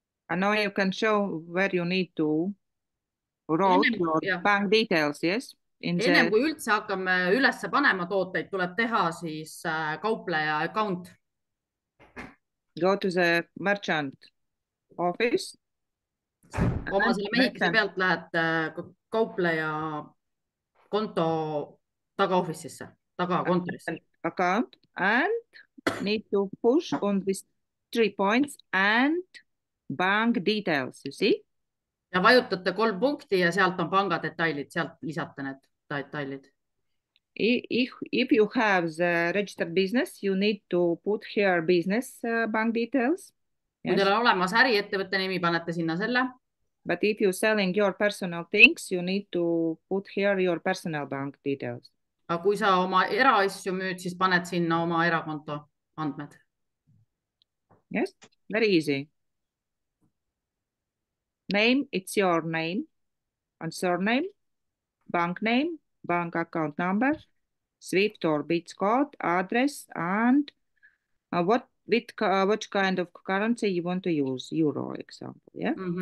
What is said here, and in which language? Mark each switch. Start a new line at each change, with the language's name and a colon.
English: And now you can show where you need to write your bank details, yes?
Estonian: Ennem kui üldse hakkame ülesse panema tooteid, tuleb teha siis kaupleja account.
English: Go to the merchant office.
Estonian: Oma selle mehikese pealt lähed kaupleja konto tagaofficisse, tagakontorisse.
English: Account and need to push on these 3 points and bank details, you see?
Estonian: Ja vajutate 3 punkti ja sealt on pangadetailid, sealt lisate need detailid.
English: If you have the registered business, you need to put here business bank details.
Estonian: Kui teil on olemas äriettevõtte nimi, panete sinna selle.
English: But if you're selling your personal things, you need to put here your personal bank details.
Estonian: Aga kui sa oma eraasju müüd, siis paned sinna oma erakonto andmed.
English: Yes, very easy. Name, it's your name and surname, bank name, bank account number, SWIFT or BITS code, address, and what kind of currency you want to use, euro example, yeah?